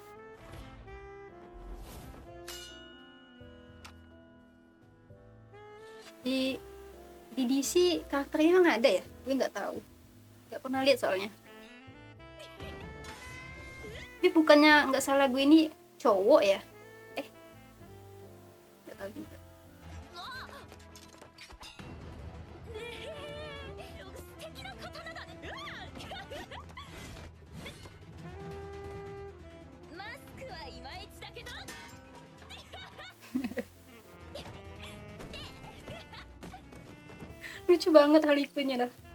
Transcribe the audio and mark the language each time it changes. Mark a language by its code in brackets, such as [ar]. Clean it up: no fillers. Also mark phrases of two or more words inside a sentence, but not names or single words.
[id] Di DC karakternya emang ada ya? Gue nggak tahu. Nggak pernah lihat soalnya. Tapi bukannya nggak salah gue ini cowok ya? Nggak tahu juga. [ja] 素敵な刀だね。マスクはいまいちだけど。 [id] Lucu banget Harley Quinn-nya dah.